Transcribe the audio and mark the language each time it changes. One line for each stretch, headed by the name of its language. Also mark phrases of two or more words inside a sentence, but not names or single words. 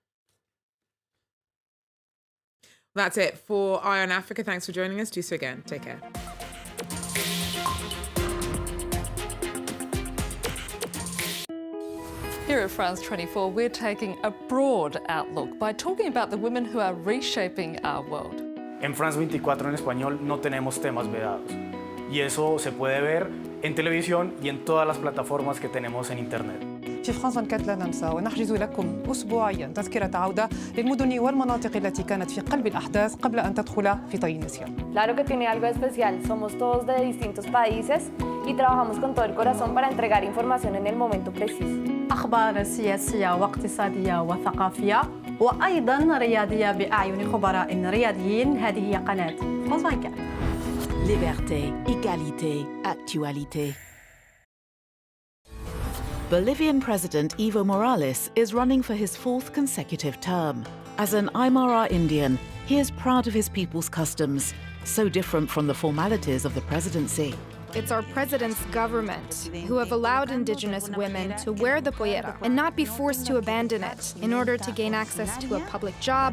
English: That's it for Eye on Africa. Thanks for joining us. Do so again. Take care. Here at France 24, we're taking a broad outlook by talking about the women who are reshaping our world.
Spanish: En France 24 en español no tenemos temas vedados. y eso se puede ver en televisión y en todas las plataformas que tenemos en Internet.
Arabic: في فرانس 24 لا ننسى ونحجز لكم أسبوعيا تذكرة عودة للمدن والمناطق التي كانت في قلب الأحداث قبل أن تدخل في طي النسيان.
Spanish: Claro que tiene algo especial. Somos todos de distintos países y trabajamos con todo el corazón para entregar información en el momento preciso.
Arabic: أخبار سياسية واقتصادية وثقافية وأيضا رياضية بأعين خبراء رياضيين. هذه هي قناة فرانس 24.
French: Liberté, égalité, actualité.
English: Bolivian President Evo Morales is running for his 4th consecutive term. As an Aymara Indian, he is proud of his people's customs, so different from the formalities of the presidency. It's our president's government who have allowed indigenous women to wear the pollera and not be forced to abandon it in order to gain access to a public job.